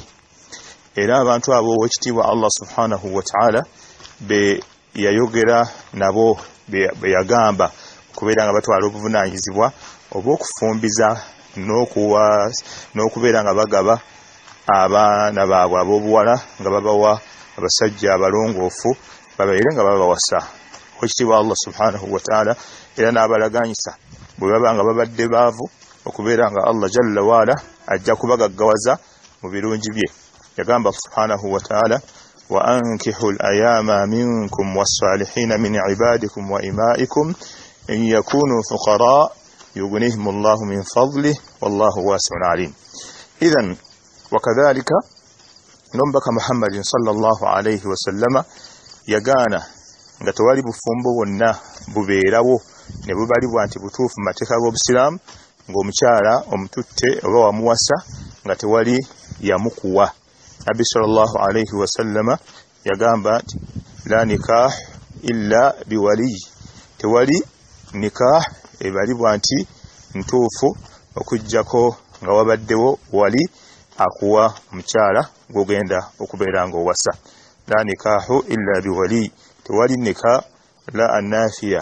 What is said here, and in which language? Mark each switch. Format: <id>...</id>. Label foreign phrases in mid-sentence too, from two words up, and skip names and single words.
<lg>Era abantu abo ow'ekitiibwa Allah</lg> <ar>سبحانه وتعالى</ar> <lg>be yayogera nabo be yagamba okubeera nga batwala obuvunaanyizibwa obw'okufumbiza n'okubeera nga bagaba abaana baabwe ab'obuwala nga babawa abasajja abalongoofu babeere nga babawasa. Ow'ekitiibwa Allah</lg> <ar>سبحانه وتعالى</ar> <lg>era n'abalaganyisa bwe baba nga babadde baavu okubeera nga Allah</lg> <ar>جل وعلا</ar> <lg>ajja kubagaggawaza mu birungi bye.</lg> <ar>Yagamba سبحانه وتعالى وأنكحوا الأيامى منكم والصالحين من عبادكم وإمائكم إن يكونوا فقراء يغنهم الله من فضله والله واسع عليم. إذن وكذلك</ar> <lg>nombaka Muhammadin</lg> <ar>صلى الله عليه وسلم</ar> <lg>yagana nga tewali bufumbo bwonna bubeerawo ne bubalibwa nti butuufu mateeka g'Obusiraamu ng'omukyala omututte oba wamuwasa nga tewali yamukuwa. Nabi</lg> <ar>صلى الله عليه وسلم</ar> <lg>yagamba nti</lg> <ar>لا نكاح إلا بولي,</ar> <lg>tewali nikah ebalibwa nti ntuufu okujjako nga wabaddewo wali akuwa omukyala gw'ogenda okubeera ng'owasa.</lg> <ar>لا نكاح إلا بولي,</ar> <lg>tewali nikah la anafiya.</lg>